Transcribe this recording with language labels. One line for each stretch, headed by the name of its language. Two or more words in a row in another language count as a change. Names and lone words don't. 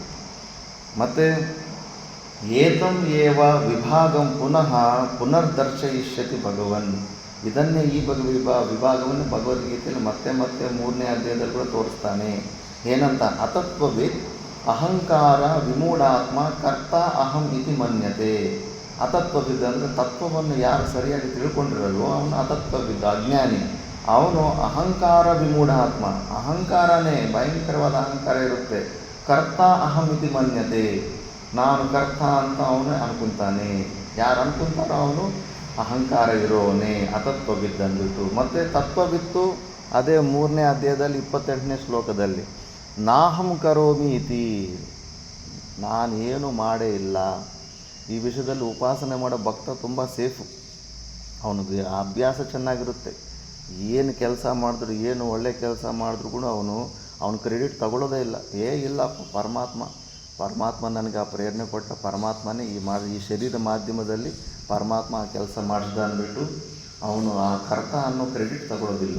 Sanskrit: ಮತ್ತು ಏತಂ ಏವ ವಿಭಾಗಂ ಪುನರ್ದರ್ಶಯಿಷ್ಯತಿ ಭಗವನ್.
Kannada: ಇದನ್ನೇ ಈ ವಿಭಾಗವನ್ನು ಭಗವದ್ಗೀತೆಯಲ್ಲಿ ಮತ್ತೆ 3ನೇ ಅಧ್ಯಾಯದಲ್ಲಿ ಕೂಡ ತೋರಿಸ್ತಾನೆ.
Sanskrit: ಏನಂತ, ಅತತ್ವವಿದ್ ಅಹಂಕಾರ ವಿಮೂಢಾತ್ಮ ಕರ್ತ ಅಹಂ ಇತಿ ಮನ್ಯತೆ.
Kannada: ಅತತ್ವವಿದ್ ಅಂದರೆ ತತ್ವವನ್ನು ಯಾರು ಸರಿಯಾಗಿ ತಿಳ್ಕೊಂಡಿರಲ್ವೋ ಅವನು ಅತತ್ವವಿದ್ದ, ಅಜ್ಞಾನಿ. ಅವನು
Sanskrit: ಅಹಂಕಾರ ವಿಮೂಢಾತ್ಮ,
Kannada: ಅಹಂಕಾರನೇ ಭಯಂಕರವಾದ ಅಹಂಕಾರ ಇರುತ್ತೆ.
Sanskrit: ಕರ್ತ ಅಹಂ ಇತಿ ಮನ್ಯತೆ,
Kannada: ನಾನು ಕರ್ತ ಅಂತ ಅವನು ಅನ್ಕೊತಾನೆ. ಯಾರು ಅನ್ಕೊತಾರೋ ಅವನು ಅಹಂಕಾರ ಇರೋವನೇ, ಅತತ್ವವಿದ್ದ ಅಂದ್ಬಿಟ್ಟು. ಮತ್ತು ತತ್ವವಿತ್ತು ಅದೇ 3ನೇ ಅಧ್ಯಾಯದಲ್ಲಿ 28ನೇ ಶ್ಲೋಕದಲ್ಲಿ
Sanskrit: ನಾಹಂ ಕರೋಮಿ ಇತಿ,
Kannada: ನಾನೇನು ಮಾಡೇ ಇಲ್ಲ. ಈ ವಿಷಯದಲ್ಲಿ ಉಪಾಸನೆ ಮಾಡೋ ಭಕ್ತ ತುಂಬ ಸೇಫು. ಅವನಿಗೆ ಆ ಅಭ್ಯಾಸ ಚೆನ್ನಾಗಿರುತ್ತೆ. ಏನು ಕೆಲಸ ಮಾಡಿದ್ರು, ಏನು ಒಳ್ಳೆ ಕೆಲಸ ಮಾಡಿದ್ರು ಕೂಡ ಅವನು ಕ್ರೆಡಿಟ್ ತಗೊಳ್ಳೋದೇ ಇಲ್ಲ. ಇಲ್ಲಪ್ಪ, ಪರಮಾತ್ಮ ನನಗೆ ಆ ಪ್ರೇರಣೆ ಕೊಟ್ಟ ಪರಮಾತ್ಮನೇ ಈ ಶರೀರ ಮಾಧ್ಯಮದಲ್ಲಿ ಪರಮಾತ್ಮ ಆ ಕೆಲಸ ಮಾಡಿಸ್ದ ಅಂದ್ಬಿಟ್ಟು ಅವನು ಆ ಕರ್ತ ಅನ್ನೋ ಕ್ರೆಡಿಟ್ ತಗೊಳ್ಳೋದಿಲ್ಲ.